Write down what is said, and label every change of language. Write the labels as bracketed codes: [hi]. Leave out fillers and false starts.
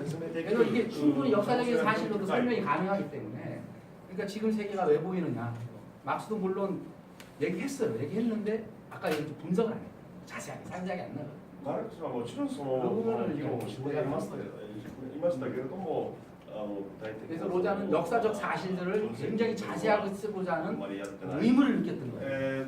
[ko] 그래서 이게 충분히 역사적인 사실로도 설명이 가능하기 때문에 그러니까 지금 세계가 왜 보이느냐. 막스도 물론 얘기했는데 아까 얘기 좀 분석을 안 해요. 자세하게 상세하게 안 나가요. [ja] マルクスはもちろんその議論をしていましたけれども [ko] 그래서 로자는 역사적 사실들을 굉장히 자세하게 쓰고자 하는 의무를 느꼈던 거예요.